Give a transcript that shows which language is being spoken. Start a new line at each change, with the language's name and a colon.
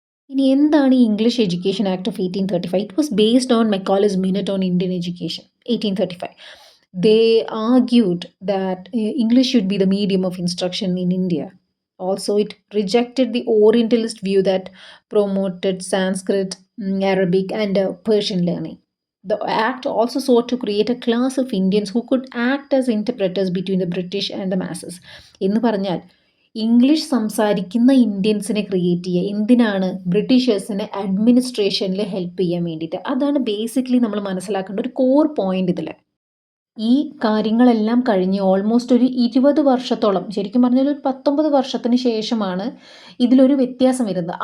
Malayalam: ഇനി എന്താണ് ഈ
English: English education act of 1835? It was based on Macaulay's minute on Indian education 1835. They argued that English should be the medium of instruction in India. Also, it rejected the Orientalist view that promoted Sanskrit, Arabic, and Persian learning. The act also sought to create a class of Indians who could act as interpreters between the British and the masses.
Malayalam: എന്ന് പറഞ്ഞാൽ English സംസാരിക്കുന്ന ഇന്ത്യൻസിനെ create ചെയ്യുക. എന്തിനാണ്? ബ്രിട്ടീഷേഴ്സിനെ അഡ്മിനിസ്ട്രേഷനിൽ help ചെയ്യാൻ വേണ്ടിയിട്ട്. അതാണ് basically നമ്മൾ മനസ്സിലാക്കേണ്ട ഒരു കോർ പോയിന്റ് ഇതിൽ. ഈ കാര്യങ്ങളെല്ലാം കഴിഞ്ഞ് ഓൾമോസ്റ്റ് ഒരു 20 വർഷത്തോളം, ശരിക്കും പറഞ്ഞാൽ ഒരു 19 വർഷത്തിന് ശേഷമാണ് ഇതിലൊരു വ്യത്യാസം വരുന്നത്.